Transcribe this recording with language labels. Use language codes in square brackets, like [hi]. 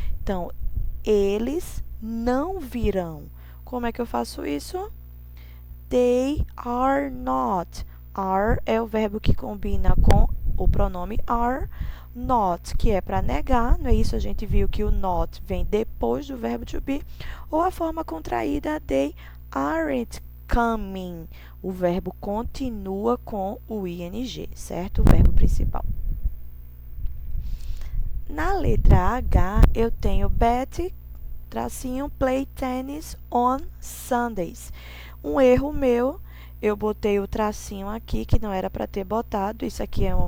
[pt] Então, eles não virão. Como é que eu faço isso? [en] They are not. [pt] Are é o verbo que combina com o pronome are. Not, que é para negar, não é isso? A gente viu que o not vem depois do verbo to be. Ou a forma contraída, [en] they aren't coming. [pt] O verbo continua com o ing, certo? O verbo principal. Na letra H, eu tenho Betty, tracinho, [en] play tennis on Sundays. [pt] Um erro meu, eu botei o tracinho aqui, que não era para ter botado. Isso aqui